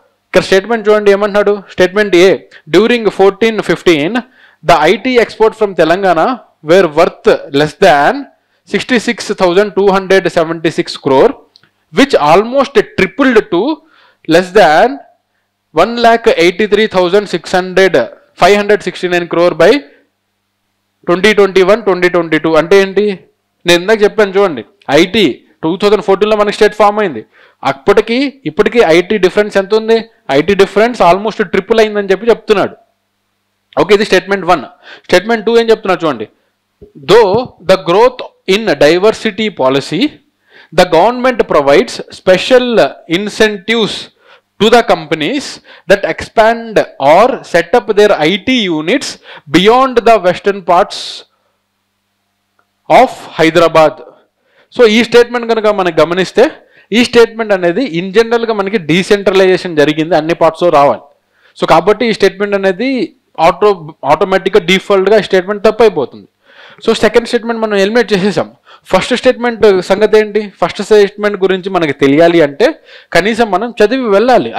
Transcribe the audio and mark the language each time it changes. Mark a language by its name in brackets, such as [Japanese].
[Telugu] ఇక్కడ స్టేట్మెంట్ చూడండి ఏమంటున్నాడు. Statement ఏ, [English] During 14-15 the IT export from Telangana were worth less than 66,276 crore which almost tripled to less than 1,83,569 crore by 2021-2022. [Telugu] అంటే ఏంటి, నేను ఇందాక చెప్పాను చూడండి, ఐటీ 2014లో మనకి స్టేట్ ఫామ్ అయింది. అప్పటికి ఇప్పటికీ ఐటీ డిఫరెన్స్ ఎంత ఉంది, ఐటీ డిఫరెన్స్ ఆల్మోస్ట్ ట్రిపుల్ అయిందని చెప్తున్నాడు. ఓకే, ఇది స్టేట్మెంట్ 1. స్టేట్మెంట్ 2 ఏం చెప్తున్నాడు చూడండి. [English] Though the growth in diversity policy the government provides special incentives to the companies that expand or set up their IT units beyond the western parts of Hyderabad. [Telugu] So ఈ statement కనుక మనం గమనిస్తే ఈ statement అనేది in జనరల్గా మనకి decentralisation జరిగింది, అన్ని పార్ట్స్లో రావాలి. సో కాబట్టి ఈ స్టేట్మెంట్ అనేది ఆటోమేటిక్గా డిఫాల్ట్గా ఈ స్టేట్మెంట్ తప్పు అయిపోతుంది. సో సెకండ్ స్టేట్మెంట్ మనం ఎలిమినేట్ చేసేసాం. ఫస్ట్ స్టేట్మెంట్ సంగతి ఏంటి, ఫస్ట్ స్టేట్మెంట్ గురించి మనకి తెలియాలి అంటే కనీసం మనం చదివి వెళ్ళాలి.